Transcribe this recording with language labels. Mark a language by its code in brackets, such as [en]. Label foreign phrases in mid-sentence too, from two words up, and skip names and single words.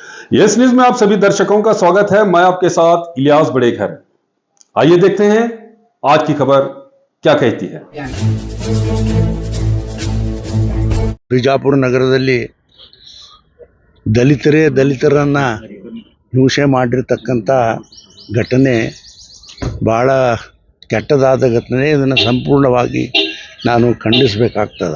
[hi] यस न्यूज में आप सभी दर्शकों का स्वागत है। मैं आपके साथ इलियास बड़ेखर। आइए देखते हैं आज की खबर क्या कहती है। [kn] ಬಿಜಾಪುರ ನಗರದಲ್ಲಿ ದಲಿತರನ್ನ ಹಿಂಸೆ ಮಾಡಿರ್ತಕ್ಕಂಥ ಘಟನೆ ಬಹಳ ಕೆಟ್ಟದಾದ ಘಟನೆ. ಇದನ್ನು ಸಂಪೂರ್ಣವಾಗಿ ನಾನು ಖಂಡಿಸಬೇಕಾಗ್ತದೆ.